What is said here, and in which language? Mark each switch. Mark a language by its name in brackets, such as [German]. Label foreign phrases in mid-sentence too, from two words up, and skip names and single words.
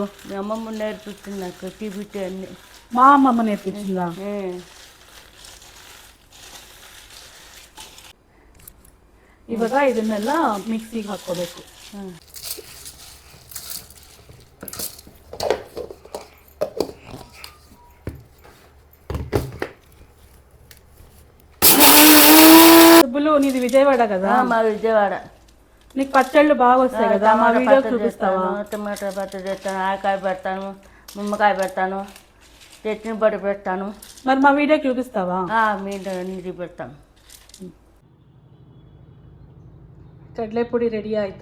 [Telugu] మీ అమ్మమ్మ నేర్పించింది నాకు టీబీటీ అన్ని. మా అమ్మమ్మ నేర్పించిందా? [Kannada] ಇವಾಗ ಇದನ್ನೆಲ್ಲ ಮಿಕ್ಸಿಗೆ ಹಾಕೋಬೇಕು. [Telugu] సుబ్బులు, నీది విజయవాడ కదా? మా విజయవాడ. నీకు పచ్చళ్ళు బాగా వస్తాయి కదా, మా వీడియో చూపిస్తావా? టమాటా పచ్చడి చేస్తాను, ఆకాయ పెడతాను, నిమ్మకాయ పెడతాను, చట్నీ పొడి పెడతాను. మరి మా వీడియో చూపిస్తావా? మీరు అన్ని పెడతాను. [Kannada] ಕಡಲೆಪುಡಿ ರೆಡಿ ಆಯಿತು.